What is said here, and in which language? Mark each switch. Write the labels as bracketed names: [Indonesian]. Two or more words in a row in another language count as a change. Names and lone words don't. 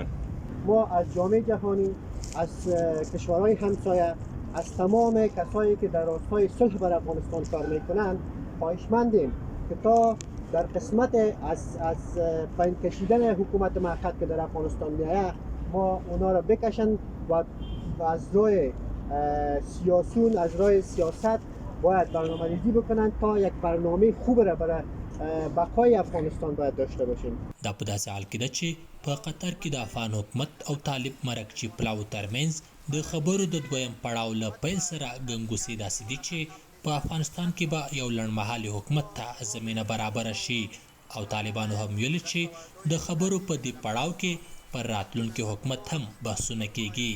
[Persian] ما از جامعه جهانی، از کشورهای همسایه، از تمام کسایی که در راستای صلح بر افغانستان کار میکنند خواهشمندیم که تا در قسمت از پایین کشیدن حکومت موقت که در افغانستان میآید ما اونا را بکشن و از راه سیاسون، از راه سیاست باید برنامه‌ریزی بکنن تا یک برنامه خوب را برای بقای افغانستان باید داشته باشیم. [Pashto] دا په داسې حال کې ده چې په قطر کې د افغان حکومت او طالب مرکچي پلاو ترمنځ د خبرو د دویم پړاو له پیل سره ګنګوسې داسې دي چې په افغانستان کې به یو لنډمهالي حکومت ته زمینه برابره شي او طالبانو هم ویلي چې د خبرو په دې پړاو کې پر راتلونکي حکومت هم بحثونه کیږي.